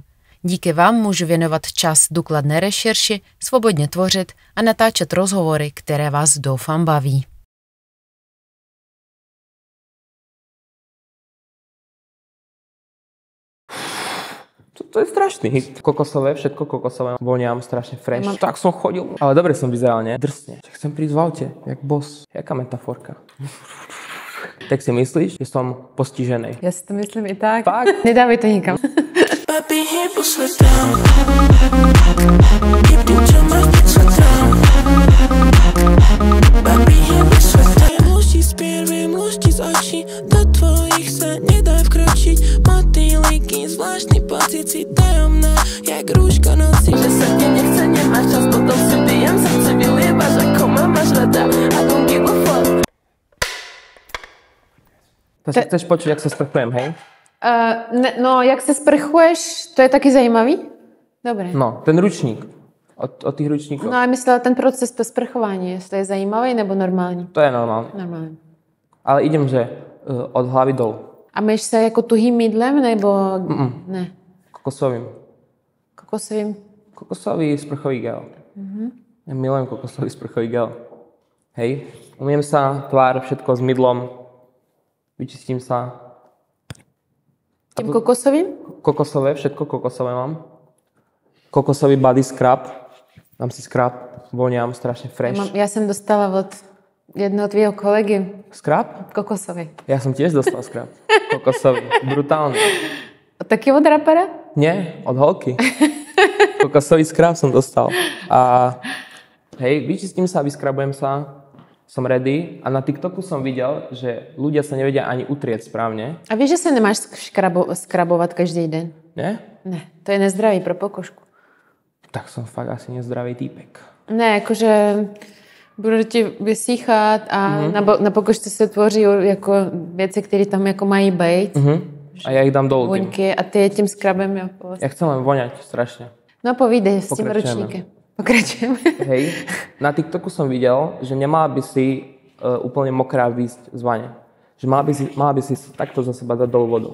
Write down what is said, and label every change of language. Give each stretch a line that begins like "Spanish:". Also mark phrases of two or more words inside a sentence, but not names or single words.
Czech: Díky vám můžu věnovat čas důkladné rešerši, svobodně tvořit a natáčet rozhovory, které vás doufám baví. To je strašný hit.
Slovak: Kokosové, všetko kokosové. Voňam strašne fresh. Tak som chodil. Ale dobre som vyzeral, ne? Drsne. Chcem prísť v aute, jak boss.
Czech: Jaká metaforka.
Slovak: Tak si myslíš, že som postižený?
Czech: Já si to myslím i tak. Fakt? Nedávej to nikam.
Slovak: Mluští z piervy, mluští z očí, do tvojich sa nedá vkročiť. Motýliky, zvláštny pocit si tajomná, jak rúško noci. Že sa ti nechce, nemáš čas, potom si pijem, srdce vylievaš, ako ma máš rada.
English: I don't give a fuck.
Slovak: Takže chceš počuť, jak sa sprchujem, hej? No,
Czech: jak se sprchuješ, to je taky zajímavý? Dobré.
Slovak: No, ten ručník. Od tých ručníkov.
Czech: No, já myslela ten proces po sprchování, jestli je zajímavý nebo normální.
Slovak: To je normálne.
Czech: Normální.
Slovak: Ale idem, že od hlavy dolu.
Czech: A myš se jako tuhým mydlem, nebo ne? Kokosovým. Kokosovým? Kokosový sprchový gel.
Slovak: Ja milujem kokosový sprchový gel. Hej. Umiem sa, tvár, všetko s mydlom. Vyčistím sa.
Czech: Tím kokosovým?
Slovak: Kokosové, všetko kokosové mám. Kokosový
English: body scrub.
Slovak: Dám si scrub, voňam strašne fresh.
Czech: Já jsem dostala od jednoho tvýho kolegy Scrub? kokosový.
Slovak: Ja som tiež dostal scrub. Kokosový. Brutálny.
Czech: Taky od rapera?
Slovak: Nie, od holky. Kokosový scrub som dostal. A hej, vyčistím sa, vyskrabujem sa. Som ready a na TikToku som videl, že ľudia sa nevedia ani utrieť správne.
Czech: A víš, že se nemáš skrabovat každý den? Ne? Ne, to je nezdravý pro pokožku.
Slovak: Tak som fakt asi nezdravý týpek.
Czech: Ne, jakože bude ti vysíchat a na pokožce se tvoří jako věci, které tam jako mají být.
Slovak: A ja ich dám dolu. Voňky a ty je tím skrabem.
Czech: Jako
Slovak: Ja chcem len voňať strašne.
Czech: No povídej s tím Pokračujeme. ručníkem. Pokračujeme.
Slovak: Hej, na TikToku som videl, že nemala by si úplne mokrá výsť z vane. Že mala by si takto za seba dať dolu vodu.